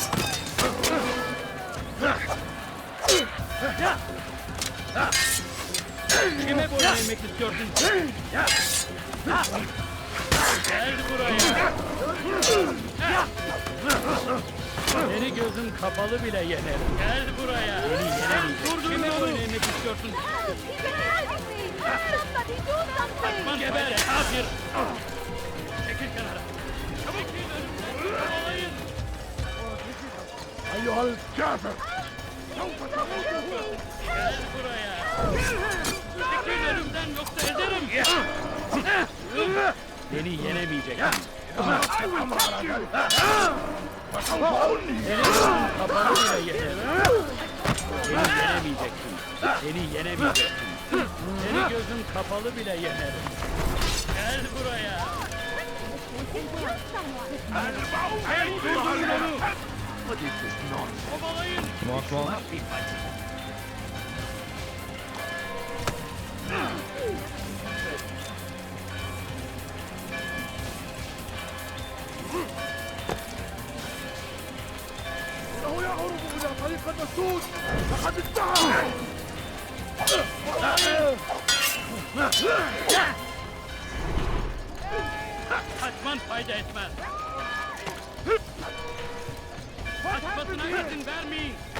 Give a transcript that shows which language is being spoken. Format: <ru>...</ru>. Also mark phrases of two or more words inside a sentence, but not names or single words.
<tr>Kime boyun eğmek istiyorsun? Gel buraya. Seni gözün kapalı bile yenerim. Gel buraya. Beni yenemeyecek. Kime boyun eğmek istiyorsun?</tr> <en>Somebody do something!</en> <tr>Geber kafir. Çekil kenara. Çabuk giyin. Olayın.</tr> <ar>أيها الكافر!</ar> <tr>Gel buraya. Çekil önümden yoksa ezerim. Beni yenemeyecek. Kapalı bile yenerim. Beni yenemeyeceksin. Beni yenemeyeceksin. Seni gözüm kapalı bile yenerim. Gel buraya. Kovalayın.</tr> <en>Come on.</en> <ar>إنه يهرب إلى طريق السود لقد انتهى</ar> <tr>Kaçman fayda etmez. Kaçmasına izin vermeyin.</tr>